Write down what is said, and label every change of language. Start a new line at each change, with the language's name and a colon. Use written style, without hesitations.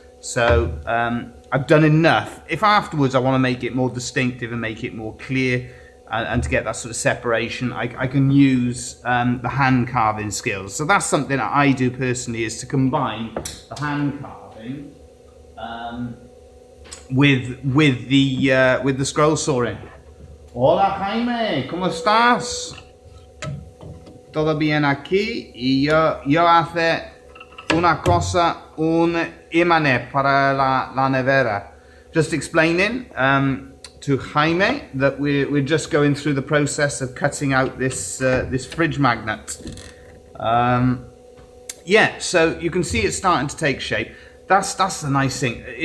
English: So I've done enough. If afterwards I want to make it more distinctive and make it more clear and to get that sort of separation, I can use the hand carving skills. So that's something that I do personally, is to combine the hand carving with the scroll sawing.
Spanish: Hola Jaime, ¿cómo estás? Todo bien aquí, y yo hace una cosa, un imán para la nevera.
English: Just explaining to Jaime that we're just going through the process of cutting out this fridge magnet. Yeah, so you can see it's starting to take shape. That's the nice thing.